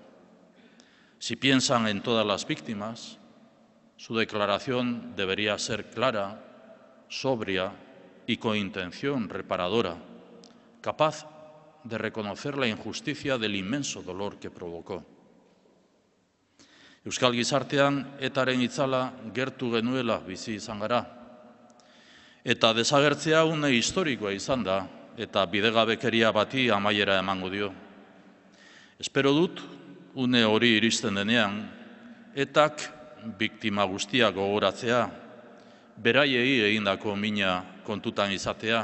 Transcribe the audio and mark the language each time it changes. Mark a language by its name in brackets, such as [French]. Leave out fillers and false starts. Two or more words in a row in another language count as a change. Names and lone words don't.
[Spanish] Si piensan en todas las víctimas, su declaración debería ser clara, sobria y con intención reparadora, capaz de reconocer la injusticia del inmenso dolor que provocó. [Basque] Euskal gizartean etaren itzala gertu genuela bizi izan gara. Eta desagertzea une historikoa izan da, eta bidegabekeria bati amaiera emango dio. Espero dut, une hori iristen denean, etak biktima guztiak gogoratzea, beraiei egindako mina kontutan izatea.